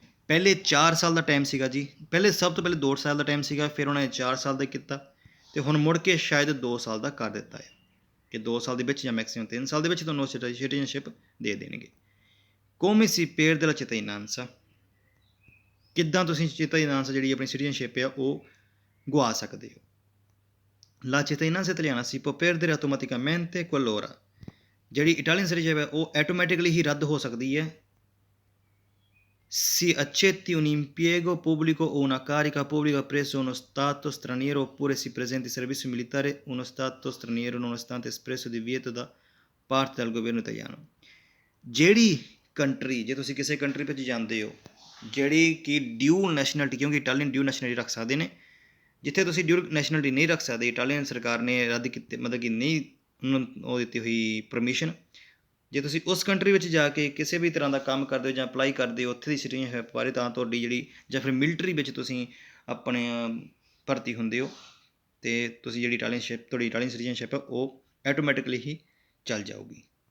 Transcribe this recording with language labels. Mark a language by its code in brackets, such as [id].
[pa] ਪਹਿਲੇ 4 ਸਾਲ ਦਾ ਟਾਈਮ ਸੀਗਾ ਜੀ, ਸਭ ਤੋਂ ਪਹਿਲੇ 2 ਸਾਲ ਦਾ ਟਾਈਮ ਸੀਗਾ, ਫਿਰ ਉਹਨਾਂ ਨੇ 4 ਸਾਲ ਦਾ ਕੀਤਾ ਤੇ ਹੁਣ ਮੁੜ ਕੇ ਸ਼ਾਇਦ 2 ਸਾਲ ਦਾ ਕਰ ਦਿੱਤਾ ਹੈ ਕਿ 2 ਸਾਲ ਦੇ ਵਿੱਚ ਜਾਂ ਮੈਕਸਿਮਮ 3 ਸਾਲ ਦੇ ਵਿੱਚ ਤੁਹਾਨੂੰ ਸਿਟੀਜ਼ਨਸ਼ਿਪ ਦੇ ਦੇਣਗੇ। [it] Come si perde la cittadinanza? [pa] ਕਿੱਦਾਂ ਤੁਸੀਂ cittadinanza ਜਿਹੜੀ ਆਪਣੀ ਸਿਟੀਜ਼ਨਸ਼ਿਪ ਆ ਉਹ ਗਵਾ ਸਕਦੇ ਹੋ। [it] La cittadinanza italiana si può perdere automaticamente qualora [pa] ਜਿਹੜੀ ਇਟਾਲੀਅਨ ਸਿਟੀਜ਼ਨਸ਼ਿਪ ਹੈ ਉਹ ਆਟੋਮੈਟਿਕਲੀ ਹੀ ਰੱਦ ਹੋ ਸਕਦੀ ਹੈ। [it] Si accetti un impiego pubblico o una carica pubblica presso uno stato straniero oppure si presenti in servizio militare uno stato straniero nonostante espresso divieto da parte del governo italiano। [pa] ਜਿਹੜੀ country ਜੇ ਤੁਸੀਂ ਕਿਸੇ country ਵਿੱਚ ਜਾਂਦੇ ਹੋ ਜਿਹੜੀ ਕਿ dual ਨੈਸ਼ਨਲਿਟੀ, ਕਿਉਂਕਿ ਇਟਾਲੀਅਨ ਡਿਊਲ ਨੈਸ਼ਨਲਿਟੀ ਰੱਖ ਸਕਦੇ ਨੇ, ਜਿੱਥੇ ਤੁਸੀਂ ਡਿਊਲ ਨੈਸ਼ਨਲਿਟੀ ਨਹੀਂ ਰੱਖ ਸਕਦੇ, ਇਟਾਲੀਅਨ ਸਰਕਾਰ ਨੇ ਰੱਦ ਕੀਤੇ ਮਤਲਬ ਕਿ ਨਹੀਂ ਉਹ ਦਿੱਤੀ ਹੋਈ ਪਰਮਿਸ਼ਨ, ਜੇ ਤੁਸੀਂ ਉਸ ਕੰਟਰੀ ਵਿੱਚ ਜਾ ਕੇ ਕਿਸੇ ਵੀ ਤਰ੍ਹਾਂ ਦਾ ਕੰਮ ਕਰਦੇ ਹੋ ਜਾਂ ਅਪਲਾਈ ਕਰਦੇ ਹੋ ਉੱਥੇ ਦੀ ਸਿਟੀਜ਼ਨਸ਼ਿਪ ਬਾਰੇ, ਤਾਂ ਤੁਹਾਡੀ ਜਿਹੜੀ ਜਾਂ ਫਿਰ ਮਿਲਟਰੀ ਵਿੱਚ ਤੁਸੀਂ ਆਪਣੇ ਭਰਤੀ ਹੁੰਦੇ ਹੋ ਅਤੇ ਤੁਸੀਂ ਜਿਹੜੀ ਤੁਹਾਡੀ ਇਟਾਲੀਅਨ ਸਿਟੀਜ਼ਨਸ਼ਿਪ ਹੈ ਉਹ ਆਟੋਮੈਟਿਕਲੀ ਹੀ ਚੱਲ ਜਾਊਗੀ।